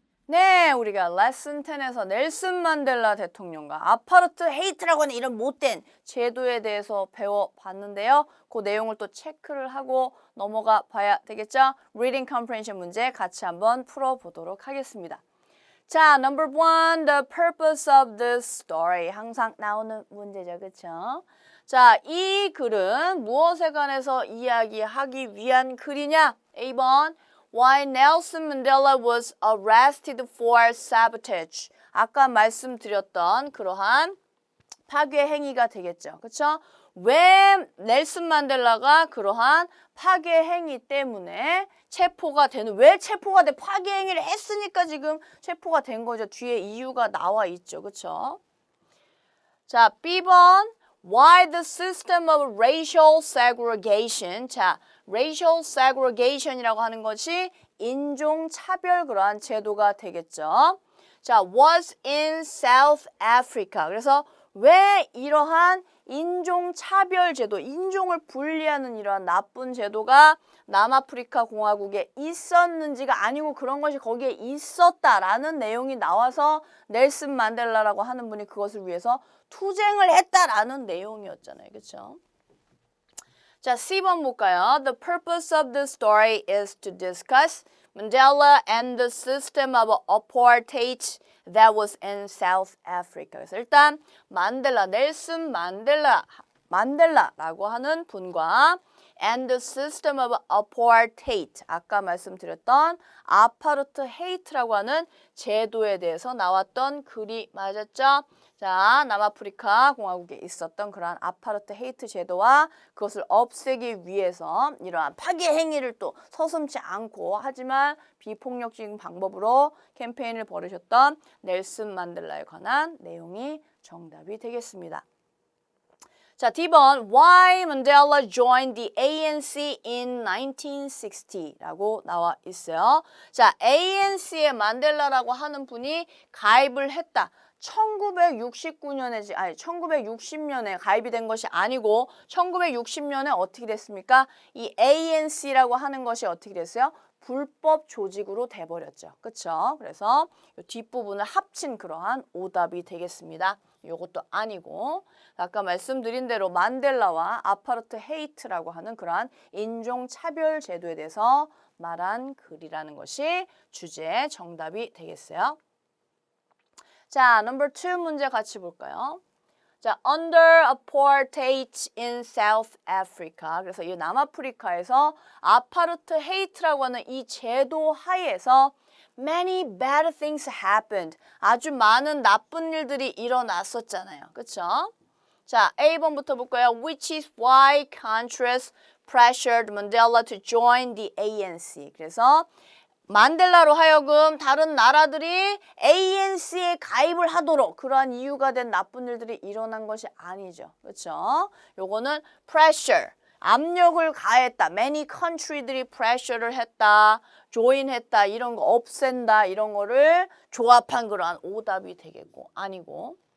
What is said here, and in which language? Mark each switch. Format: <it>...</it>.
<ko>네, 우리가 레슨 10에서 넬슨 만델라 대통령과 아파르트헤이트라고 하는 이런 못된 제도에 대해서 배워봤는데요. 그 내용을 또 체크를 하고 넘어가 봐야 되겠죠? Reading Comprehension 문제 같이 한번 풀어보도록 하겠습니다.</ko> <en>자, number 1, the purpose of the story.</en> <ko>항상 나오는 문제죠, 그렇죠? 자, 이 글은 무엇에 관해서 이야기하기 위한 글이냐?</ko> <en>A번 Why Nelson Mandela was arrested for sabotage.</en> <ko>아까 말씀드렸던 그러한 파괴 행위가 되겠죠. 그렇죠? 왜 넬슨 만델라가 그러한 파괴 행위 때문에 체포가 되는, 왜 체포가 돼? 파괴 행위를 했으니까 지금 체포가 된 거죠. 뒤에 이유가 나와 있죠. 그렇죠?</ko> <en>자, B번 Why the system of racial segregation.</en> <ko>자,</ko> <en>racial segregation</en> <ko>이라고 하는 것이 인종차별 그러한 제도가 되겠죠.</ko> <en>자, was in South Africa.</en> <ko>그래서 왜 이러한 인종차별 제도, 인종을 분리하는 이러한 나쁜 제도가 남아프리카 공화국에 있었는지가 아니고 그런 것이 거기에 있었다라는 내용이 나와서 넬슨 만델라라고 하는 분이 그것을 위해서 투쟁을 했다라는 내용이었잖아요. 그렇죠? 자, C번 볼까요?</ko> <en>The purpose of the story is to discuss Mandela and the system of apartheid that was in South Africa.</en> <ko>그래서 일단 만델라, 넬슨 만델라라고 하는 분과</ko> <en>and the system of apartheid,</en> <ko>아까 말씀드렸던 아파르트헤이트라고 하는 제도에 대해서 나왔던 글이 맞았죠? 자, 남아프리카 공화국에 있었던 그러한 아파르트헤이트 제도와 그것을 없애기 위해서 이러한 파괴 행위를 또 서슴지 않고 하지만 비폭력적인 방법으로 캠페인을 벌이셨던 넬슨 만델라에 관한 내용이 정답이 되겠습니다.</ko> <en>자, D번 Why Mandela joined the ANC in 1960라고</en> <ko>나와 있어요. 자, ANC에 만델라라고 하는 분이 가입을 했다. 1960년에 가입이 된 것이 아니고 1960년에 어떻게 됐습니까? 이 ANC라고 하는 것이 어떻게 됐어요? 불법 조직으로 돼버렸죠. 그렇죠? 그래서 이 뒷부분을 합친 그러한 오답이 되겠습니다. 이것도 아니고 아까 말씀드린 대로 만델라와 아파르트헤이트라고 하는 그러한 인종차별 제도에 대해서 말한 글이라는 것이 주제 정답이 되겠어요. 자, 넘버 2 문제 같이 볼까요?</ko> <en>자, under apartheid in South Africa.</en> <ko>그래서 이 남아프리카에서 아파르트헤이트라고 하는 이 제도 하에서</ko> <en>many bad things happened.</en> <ko>아주 많은 나쁜 일들이 일어났었잖아요. 그렇죠? 자, A번부터 볼까요?</ko> <en>Which is why countries pressured Mandela to join the ANC.</en> <ko>그래서 만델라로 하여금 다른 나라들이 ANC에 가입을 하도록 그러한 이유가 된 나쁜 일들이 일어난 것이 아니죠. 그렇죠? 요거는 pressure, 압력을 가했다. Many country들이 pressure를 했다, join했다, 이런 거 없앤다, 이런 거를 조합한 그러한 오답이 되겠고 아니고.</ko>